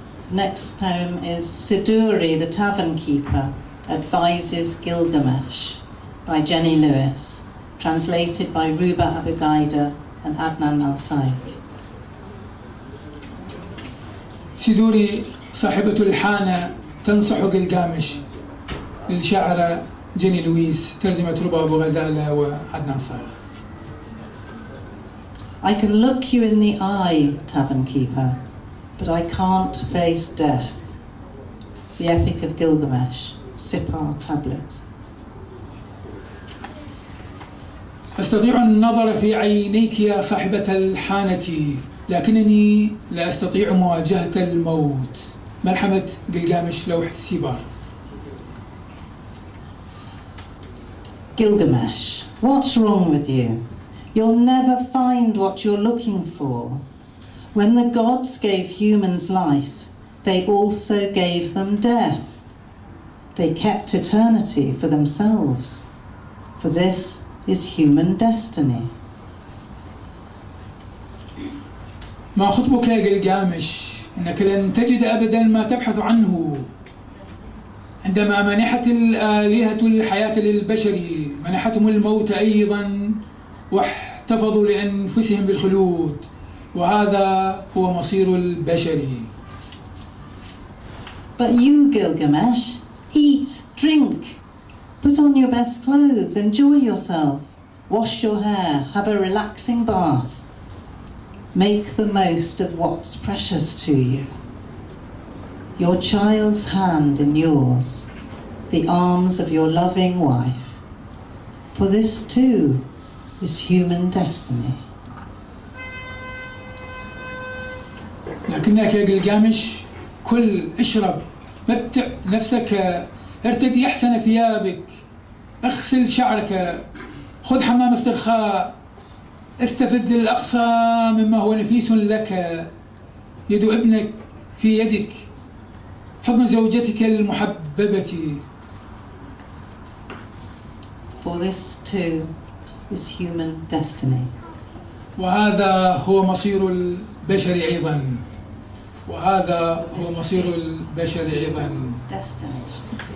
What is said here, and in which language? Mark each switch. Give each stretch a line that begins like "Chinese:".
English: Next poem is Siduri, the Tavern Keeper, Advises Gilgamesh by Jenny Lewis, translated by Ruba Abigaida and Adnan al-Sayegh.
Arabic: سيدوري صاحبة الحانة تنصح قلقامش، للشاعرة جيني لويس، ترجمة ربا أبو غزالة وعدنان صايغ.
English: I can look you in the eye, Tavern Keeper, but I can't face death. The Epic of Gilgamesh, Sipar Tablet.
Arabic: أستطيع النظر في عينيك يا صاحبة الحانة، لكنني لا أستطيع مواجهة الموت. ملحمة قلقامش، لوح سيبار.
English: Gilgamesh, what's wrong with you? You'll never find what you're looking for. When the gods gave humans life, they also gave them death. They kept eternity for themselves, for this is human destiny.
Arabic: ما خطبك يا قلقامش؟ إنك لن تجد أبدا ما تبحث عنه. عندما منحت الآلهة الحياة للبشر، منحتهم الموت أيضا، واحتفظوا لأنفسهم بالخلود، وهذا هو مصير البشر.
English: But you, Gilgamesh, eat, drink, put on your best clothes, enjoy yourself, wash your hair, have a relaxing bath. Make the most of what's precious to you. your child's hand in yours, the arms of your loving wife, for this too is human destiny.
Arabic: لكنك يا جلجامش كل اشرب متع نفسك ارتدي أحسن ثيابك اغسل شعرك خذ حمام استرخاء استفد الأقصى مما هو نفيس لك يد ابنك في يدك حضن زوجتك المحببة.
English: For this too is human destiny.
Arabic: وهذا هو مصير البشر أيضا. وهذا هو مصير البشر أيضا.
English: Destiny.